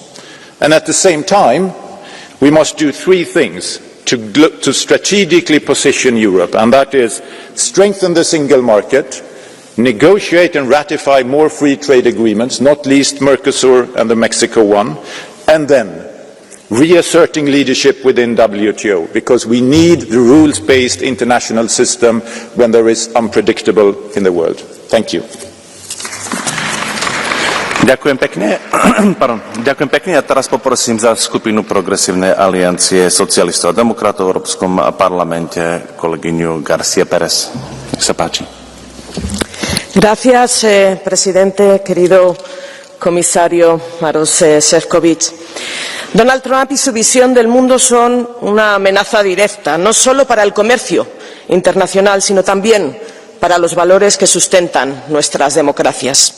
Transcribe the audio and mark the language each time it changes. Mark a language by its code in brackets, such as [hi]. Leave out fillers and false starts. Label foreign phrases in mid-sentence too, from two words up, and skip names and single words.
[en] And at the same time, we must do three things to strategically position Europe, and that is strengthen the single market, negotiate and ratify more free trade agreements, not least Mercosur and the Mexico one, and then reasserting leadership within WTO, because we need the rules-based international system when there is unpredictable in the world. Thank you. [sk] Ďakujem pekne. Ďakujem pekne. A teraz poprosím za skupinu Progresívnej aliancie socialistov a demokratov v Európskom parlamente kolegyňu García Pérez. Nech sa páči. [es] Gracias, presidente, querido comisario Maros Sefcovic. Donald Trump y su visión del mundo son una amenaza directa, no solo para el comercio internacional, sino también para los valores que sustentan nuestras democracias.